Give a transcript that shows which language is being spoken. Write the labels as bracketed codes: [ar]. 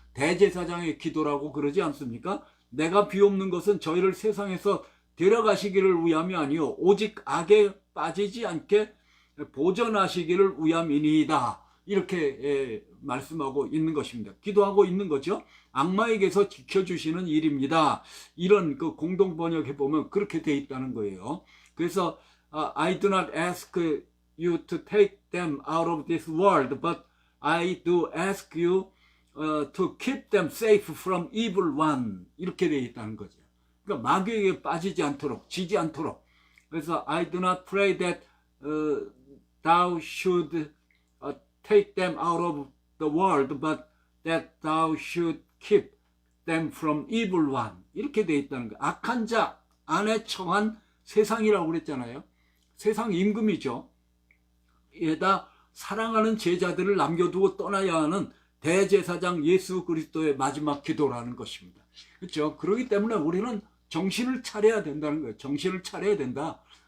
[ko] 대제사장의 기도라고 그러지 않습니까? 내가 비옵는 것은 저희를 세상에서 데려가시기를 위함이 아니요 오직 악에 빠지지 않게 보전하시기를 위함이니이다. 이렇게 말씀하고 있는 것입니다. 기도하고 있는 거죠. 악마에게서 지켜주시는 일입니다. 이런 그 공동 번역해 보면 그렇게 돼 있다는 거예요. 그래서 [en] I do not ask you to take them out of this world, but I do ask you to keep them safe from evil one. [ko] 이렇게 돼 있다는 거죠. 그러니까 마귀에게 빠지지 않도록, 지지 않도록. 그래서 [en] I do not pray that thou should take them out of the world, but that thou should keep them from evil one. [ko] 이렇게 돼 있다는 거예요. 악한 자 안에 처한 세상이라고 그랬잖아요. 세상 임금이죠. 에다 사랑하는 제자들을 남겨두고 떠나야 하는 대제사장 예수 그리스도의 마지막 기도라는 것입니다. 그렇죠? 그렇기 때문에 우리는 정신을 차려야 된다는 거예요. 정신을 차려야 된다.